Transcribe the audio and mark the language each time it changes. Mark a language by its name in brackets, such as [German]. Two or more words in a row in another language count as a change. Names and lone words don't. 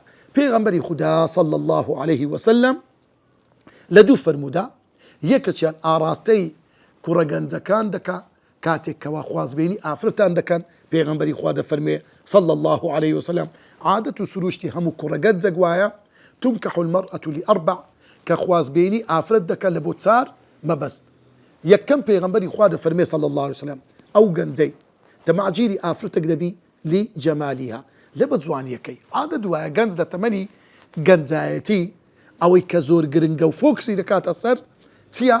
[Central Kurdish] پێغەمبەری خودا [Arabic] صلی الله عليه وسلم [Central Kurdish] لە دوو فەرموودا یەکەچیان ئاراستەی کوڕە گەنجەکان دەکا کاتێک کەوا خوازبێنی ئافرەتان دەکەن. پێغەمبەری خوا دەفەرمێ [Arabic] صلی الله عليه وسلم [Central Kurdish] عادەت و سروشتی هەموو کوڕە گەنجەک وایە [Arabic] تنكح المرأة لأربع [Central Kurdish] کە خوازبێنی ئافرەت دەکەن لە بۆ چار مەبەست. یەکەم پێغەمبەری خوا دەفەرمێ [Arabic] صلی الله عليه وسلم [Central Kurdish] ئەو گەنجەی تەماعجیری ئافرەتێک دەبی لجەمالیها لە بە جوانیەکەی. عادەت وایە گەنج لە تەمەنی گەنجایەتی ئەوەی کە زۆر گرنگە و فۆکسی دەکاتە سەر چییە؟